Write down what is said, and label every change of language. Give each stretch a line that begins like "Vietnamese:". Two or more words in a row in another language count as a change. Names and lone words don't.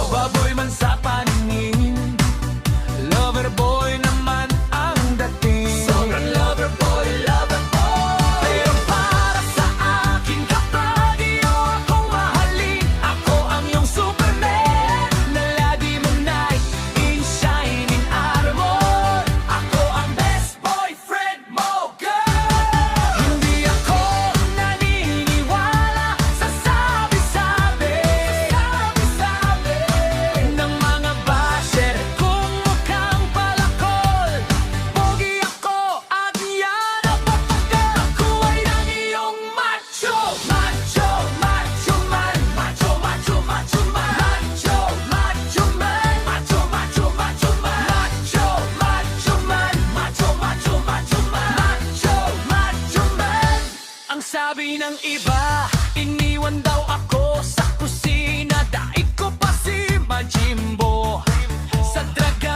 Filipino: Baboy man sa paningin,
English: lover boy
Filipino: naman ang dating.
English: Sobrang lover boy, lover boy.
Filipino: Pero para sa akin kapag iyo akong mahalin, ako ang iyong Superman na lagi mong
English: knight in shining armor.
Filipino: Ako ang
English: best boyfriend
Filipino: mo, girl. Hindi ako naniniwala sa sabi-sabi ng mga basher kung mukhang palakol. Pogi ako at yan ang papagal. Ako ay ang iyong
English: macho, macho, macho man. Macho, macho, macho man. Macho, macho man. Macho, macho, macho man. Macho, macho man. Macho, macho, macho man. Macho, macho man.
Filipino: Ang sabi ng iba, iniwan daw ako sa kusina. Daig ko pa si Majimbo sa drug